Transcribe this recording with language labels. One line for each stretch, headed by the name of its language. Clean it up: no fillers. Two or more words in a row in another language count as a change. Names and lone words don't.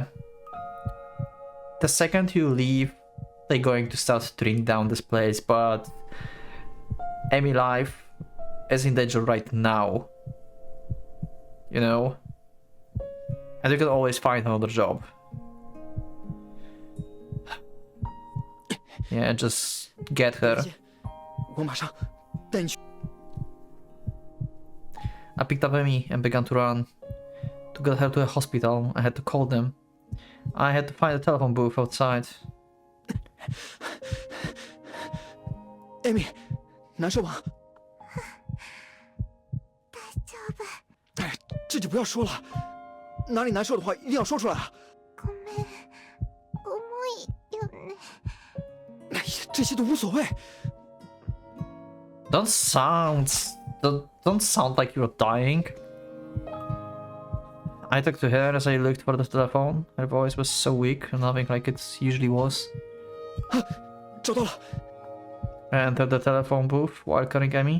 English: The second you leave, they're going to start tearing down this place, but... Emmy life is in danger right now. You know? And you can always find another job. Yeah, just get her.
Chinese: 我马上带你去。
English: I picked up Emmy and began to run. To get her to a hospital, I had to call them. I had to find a telephone booth outside.
Chinese: Amy， 难受吗？
Japanese: 大丈夫。
Chinese: 哎，这就不要说了，哪里难受的话一定要说出来啊！
Japanese: ごめん。重いよね。
Chinese: 哎呀，这些都无所谓。
English: Don't sound like you're dying. I talked to her as I looked for the telephone. Her voice was so weak, nothing like it usually was.
Chinese: 找到了。
English: I entered the telephone booth while carrying Emmy.